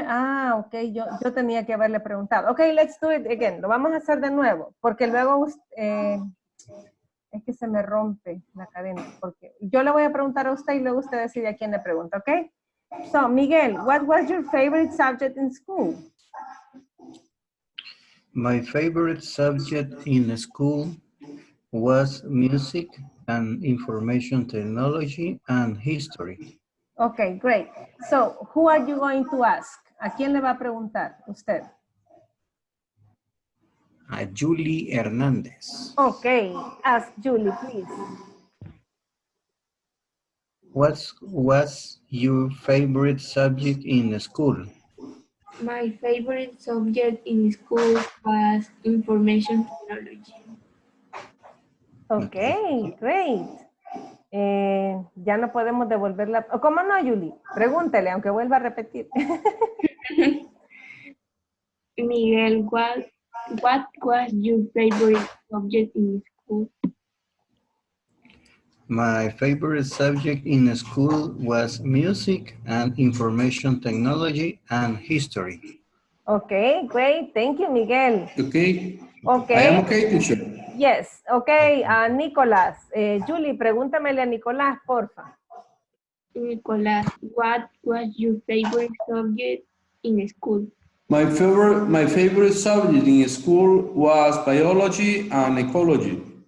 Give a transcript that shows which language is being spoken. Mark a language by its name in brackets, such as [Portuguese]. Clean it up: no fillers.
[Spanish] ok, yo tenía que haberle preguntado. [English] Okay, let's do it again. [Spanish] Lo vamos a hacer de nuevo, porque luego es que se me rompe la cadena, porque yo le voy a preguntar a usted y luego usted decide a quién le pregunta, ¿ok? [English] So, Miguel, what was your favorite subject in school? My favorite subject in school was music and information technology and history. Okay, great. So, who are you going to ask? [Spanish] ¿A quién le va a preguntar usted? A Julie Hernandez. [English] Okay, ask Julie, please. What was your favorite subject in school? My favorite subject in school was information technology. Okay, great. [Spanish] Ya no podemos devolverla. ¿Cómo no, Julie? Pregúntele, aunque vuelva a repetir. [English] Miguel, what was your favorite subject in school? My favorite subject in school was music and information technology and history. Okay, great. Thank you, Miguel. Okay. Okay. I am okay, teacher. Yes, okay. Nicolás. [Spanish] Julie, pregúntamele a Nicolás, porfa. [English] Nicolás, what was your favorite subject in school? My favorite subject in school was biology and ecology.